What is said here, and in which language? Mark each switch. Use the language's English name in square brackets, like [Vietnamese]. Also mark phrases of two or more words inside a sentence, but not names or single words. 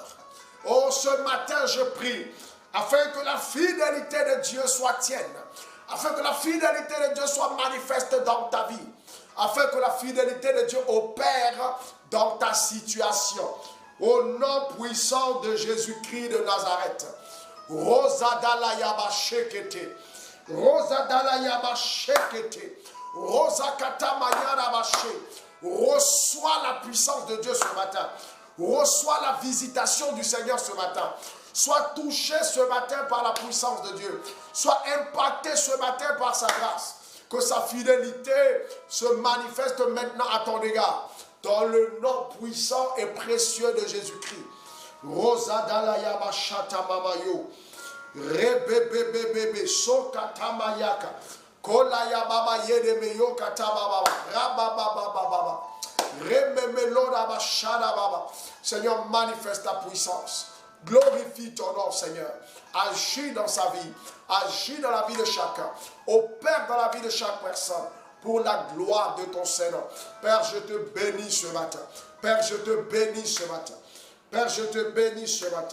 [French] Oh, ce matin, je prie afin que la fidélité de Dieu soit tienne, afin que la fidélité de Dieu soit manifeste dans ta vie, afin que la fidélité de Dieu opère dans ta situation. Au nom puissant de Jésus-Christ de Nazareth. Rosadala yaba shekete. Rosadala yaba shekete. Rosakata mayara baché. Reçois la puissance de Dieu ce matin. Reçois la visitation du Seigneur ce matin. Sois touché ce matin par la puissance de Dieu. Sois impacté ce matin par sa grâce. Que sa fidélité se manifeste maintenant à ton égard. Dans le nom puissant et précieux de Jésus-Christ. Rosadala yaba shata mamayo. Rebebebebebe sokatamayaka. Kolaya baba yede meyo katababa. Rabababababa. Rememelora bashada baba. Seigneur, manifeste ta puissance. Glorifie ton nom, Seigneur. Agis dans sa vie. Agis dans la vie de chacun. Opère dans la vie de chaque personne. Pour la gloire de ton Seigneur. Père, je te bénis ce matin. Père, je te bénis ce matin. Père, je te bénis ce matin.